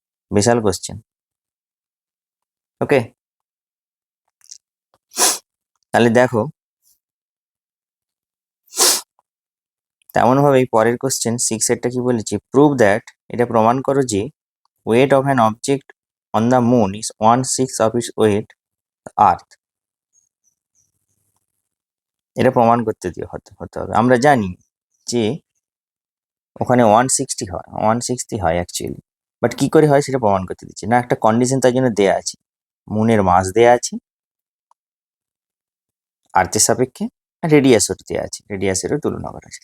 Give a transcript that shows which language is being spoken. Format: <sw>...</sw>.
<bn>বিশাল question. ওকে, তাহলে দেখো তেমনভাবেই পরের কোশ্চেন 6 এরটা কি বলেছে,</bn> <en>prove that,</en> <bn>এটা প্রমাণ করো যে</bn> <en>weight of an object on the moon is 1/6 of its weight earth.</en> <bn>এটা প্রমাণ করতে হতে হবে। আমরা জানি যে ওখানে 160 হয় অ্যাকচুয়ালি, বাট কি করে হয় সেটা প্রমাণ করতে দিচ্ছে না। একটা কন্ডিশন তার জন্য দেয়া আছে, মুনের মাস দেয়া আছে আর্থের সাপেক্ষে, রেডিয়াসও দেওয়া আছে, রেডিয়াসেরও তুলনা করা আছে।</bn>